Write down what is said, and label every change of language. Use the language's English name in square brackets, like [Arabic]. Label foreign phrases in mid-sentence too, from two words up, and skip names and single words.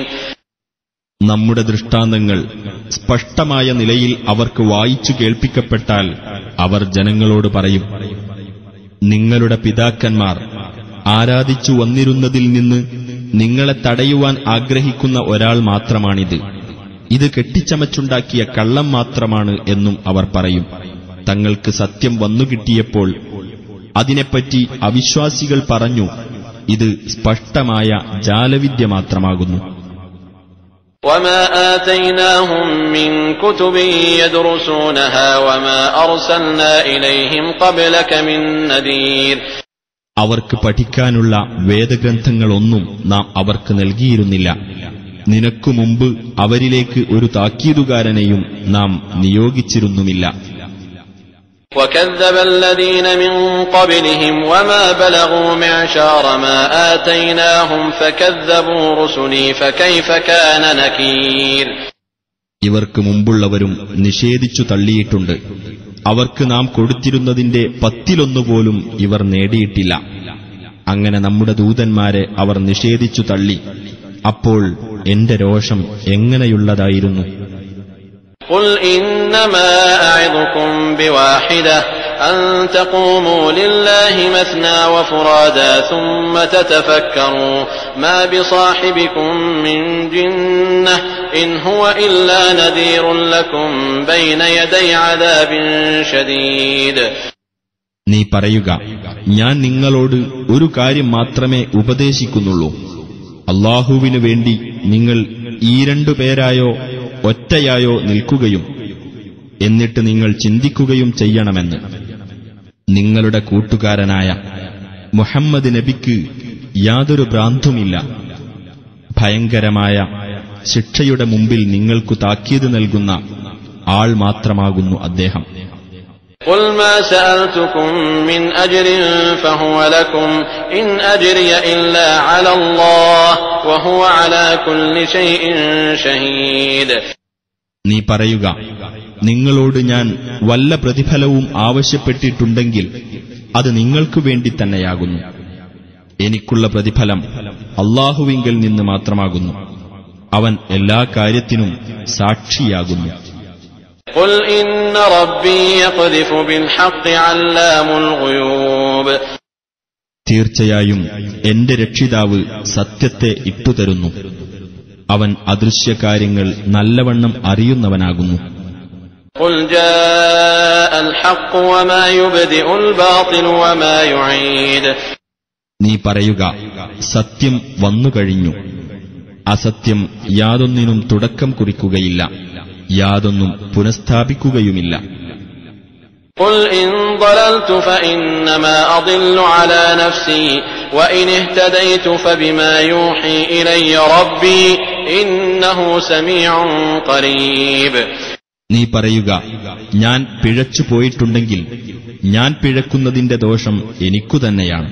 [Malayalam] നമ്മുടെ ദൃഷ്ടാന്തങ്ങൾ സ്പഷ്ടമായ നിലയിൽ അവർക്ക് വായിച്ചു കേൾപ്പിക്കപ്പെട്ടാൽ അവർ ജനങ്ങളോട് പറയും, നിങ്ങളുടെ പിതാക്കന്മാർ ആരാധിച്ചു വന്നിരുന്നതിൽ നിന്ന് നിങ്ങളെ തടയുവാൻ ആഗ്രഹിക്കുന്ന ഒരാൾ മാത്രമാണിത്. ഇത് കെട്ടിച്ചമച്ചുണ്ടാക്കിയ കള്ളം മാത്രമാണ് എന്നും അവർ പറയും. തങ്ങൾക്ക് സത്യം വന്നുകിട്ടിയപ്പോൾ അതിനെപ്പറ്റി അവിശ്വാസികൾ പറഞ്ഞു, ഇത് സ്പഷ്ടമായ ജാലവിദ്യ മാത്രമാകുന്നു. [Arabic] وَمَا آتَيْنَاهُمْ مِنْ كُتُبٍ يَدْرُسُونَهَا وَمَا أَرْسَلْنَا إِلَيْهِمْ قَبْلَكَ مِنْ نَذِيرٍ. [Malayalam] അവർക്ക് പഠിക്കാനുള്ള വേദഗ്രന്ഥങ്ങളൊന്നും നാം അവർക്ക് നൽകിയിരുന്നില്ല. നിനക്കു മുമ്പ് അവരിലേക്ക് ഒരു താക്കീതുകാരനെയും നാം നിയോഗിച്ചിരുന്നുമില്ല. [Arabic] وَكَذَّبَ الَّذِينَ مِنْ قَبْلِهِمْ وَمَا بَلَغُوا مِعْشَارَ مَا آتَيْنَاهُمْ فَكَذَّبُوا رُسُلِي فَكَيْفَ كَانَ نَكِيرِ. [Malayalam] ഇവർക്ക് മുമ്പുള്ളവരും നിഷേധിച്ചു തള്ളിയിട്ടുണ്ട്. അവർക്ക് നാം കൊടുത്തിരുന്നതിന്റെ 10 പോലും ഇവർ നേടിയിട്ടില്ല. അങ്ങനെ നമ്മുടെ ദൂതന്മാരെ അവർ നിഷേധിച്ചു തള്ളി. അപ്പോൾ എന്റെ രോഷം എങ്ങനെയുള്ളതായിരുന്നു. [Arabic] قُلْ إِنَّمَا أَعِظُكُمْ بِوَاحِدَةٍ أَن تَقُومُوا لِلَّهِ مَثْنَىٰ وَفُرَادَىٰ ثُمَّ تَتَفَكَّرُوا مَا بِصَاحِبِكُم مِّن جِنَّةٍ إِنْ هُوَ إِلَّا نَذِيرٌ لَّكُمْ بَيْنَ يَدَيْ عَذَابٍ شَدِيدٍ. [Malayalam] നീ പറയുക, ഞാൻ നിങ്ങളോട് ഒരു കാര്യം മാത്രമേ ഉപദേശിക്കുന്നുള്ളൂ. അല്ലാഹുവിനു വേണ്ടി നിങ്ങൾ ഈ 2 പേരായോ ഒറ്റയായോ നിൽക്കുകയും എന്നിട്ട് നിങ്ങൾ ചിന്തിക്കുകയും ചെയ്യണമെന്ന്. നിങ്ങളുടെ കൂട്ടുകാരനായ മുഹമ്മദ് നബിക്ക് യാതൊരു ഭ്രാന്തുമില്ല. ഭയങ്കരമായ ശിക്ഷയുടെ മുമ്പിൽ നിങ്ങൾക്കു താക്കീത് നൽകുന്ന ആൾ മാത്രമാകുന്നു അദ്ദേഹം. [Arabic] قُلْ مَا سَأَلْتُكُم مِّنْ أَجْرٍ فَهُوَ لَكُمْ إِنْ أَجْرِيَ إِلَّا عَلَى اللَّهِ وَهُوَ عَلَى كُلِّ شَيْءٍ شَهِيدٌ. [Malayalam] നീ പറയുക, നിങ്ങളോട് ഞാൻ വല്ല പ്രതിഫലവും ആവശ്യപ്പെട്ടിട്ടുണ്ടെങ്കിൽ അത് നിങ്ങൾക്കു വേണ്ടി തന്നെയാകുന്നു. എനിക്കുള്ള പ്രതിഫലം അല്ലാഹുവിങ്കൽ നിന്ന് മാത്രമാകുന്നു. അവൻ എല്ലാ കാര്യത്തിനും സാക്ഷിയാകുന്നു. [Arabic] قُلْ إِنَّ رَبِّي يَقْذِفُ بِالْحَقِّ عَلَّامُ الْغُيُوبِ. [Malayalam] തീർച്ചയായും എന്റെ രക്ഷിതാവ് സത്യത്തെ ഇട്ടുതരുന്നു. അവൻ അദൃശ്യകാര്യങ്ങൾ നല്ലവണ്ണം അറിയുന്നവനാകുന്നു. [Arabic] قُلْ جَاءَ الْحَقُّ وَمَا يُبْدِئُ الْبَاطِلُ وَمَا يُعِيدُ. [Malayalam] നീ പറയുക, സത്യം വന്നുകഴിഞ്ഞു. അസത്യം യാതൊന്നിനും തുടക്കം കുറിക്കുകയില്ല, യാതൊന്നും പുനഃസ്ഥാപിക്കുകയുമില്ല. [Arabic] قُلْ إِن ضَلَلْتُ فَإِنَّمَا أَضِلُّ عَلَى نَفْسِي وَإِنِ اهْتَدَيْتُ فَبِمَا يُوحِي إِلَيَّ رَبِّي إِنَّهُ سَمِيعٌ قَرِيبٌ. [Malayalam] നീ പറയുക, ഞാൻ പിഴച്ചു പോയിട്ടുണ്ടെങ്കിൽ ഞാൻ പിഴക്കുന്നതിന്റെ ദോഷം എനിക്കു തന്നെയാണ്.